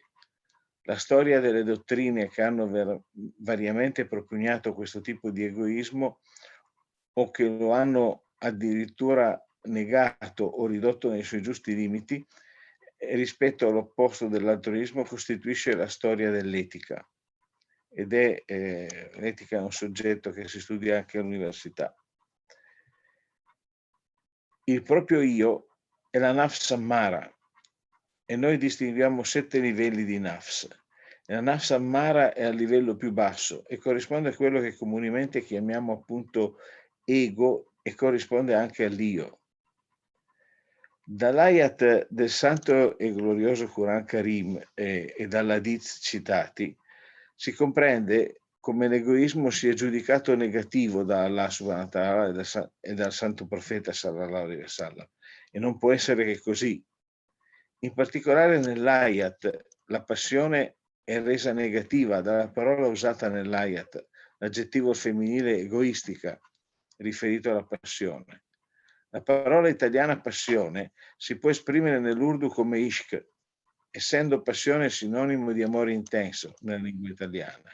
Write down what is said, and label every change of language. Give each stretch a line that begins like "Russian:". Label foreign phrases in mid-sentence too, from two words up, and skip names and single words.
Italian: La storia delle dottrine che hanno variamente propugnato questo tipo di egoismo o che lo hanno addirittura negato o ridotto nei suoi giusti limiti, rispetto all'opposto dell'altruismo, costituisce la storia dell'etica. Ed è l'etica è un soggetto che si studia anche all'università. Il proprio io è la
Arabic: نفس أمارة
Italian: e noi distinguiamo 7 livelli di nafs. La
Arabic: نفس أمارة
Italian: è al livello più basso e corrisponde a quello che comunemente chiamiamo appunto ego e corrisponde anche all'io. Dall'ayat del santo e glorioso Quran Karim e dall'hadith citati si comprende come l'egoismo sia giudicato negativo da Allah
Arabic: سبحانه وتعالى
Italian: e dal santo profeta
Arabic: صلى الله عليه وسلم,
Italian: e non può essere che così. In particolare nell'ayat la passione è resa negativa dalla parola usata nell'ayat, l'aggettivo femminile egoistica riferito alla passione. La parola italiana passione si può esprimere nell'urdu come ishq, essendo passione sinonimo di amore intenso nella lingua italiana.